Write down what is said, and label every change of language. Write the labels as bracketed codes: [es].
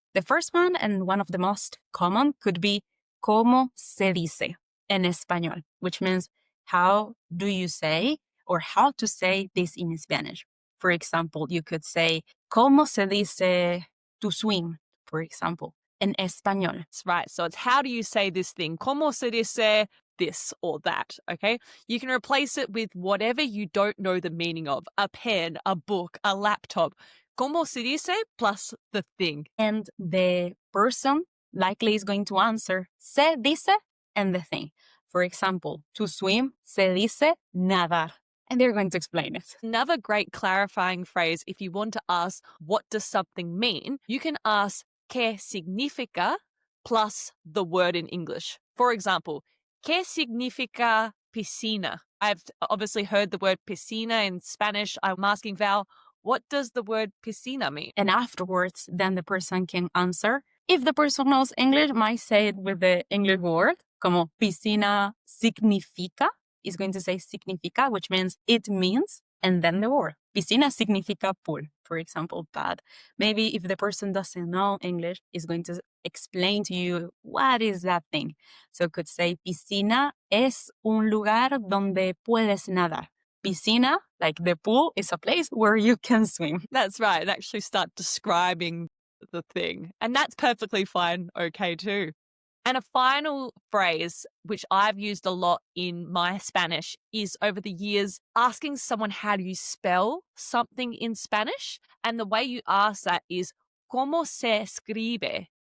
[en] The first one, and one of the most common, could be ¿Cómo se dice en español? Which means, how do you say, or how to say this in Spanish? For example, you could say, ¿Cómo se dice to swim? For example, in español. That's right. So it's how do you say this thing? [es] ¿Cómo se dice this or that? [en] Okay. You can replace it with whatever you don't know the meaning of: a pen, a book, a laptop. [es] ¿Cómo se dice plus the thing? [en] And the person likely is going to answer se dice and the thing. For example, to swim, se dice nadar. And they're going to explain it. Another great clarifying phrase, if you want to ask, what does something mean? You can ask, ¿qué significa? Plus the word in English. For example, ¿qué significa piscina? I've obviously heard the word piscina in Spanish. I'm asking Val, what does the word piscina mean? And afterwards, then the person can answer. If the person knows English, might say it with the English word, como piscina significa, is going to say significa, which means it means, and then the word. Piscina significa pool, for example, but maybe if the person doesn't know English, is going to explain to you what is that thing. [es] So could say piscina es un lugar donde puedes nadar. [en] Piscina, like the pool, is a place where you can swim. That's right. And actually start describing the thing. And that's perfectly fine. Okay, too. And a final phrase, which I've used a lot in my Spanish, is over the years asking someone, how do you spell something in Spanish? And the way you ask that is, ¿Cómo se escribe?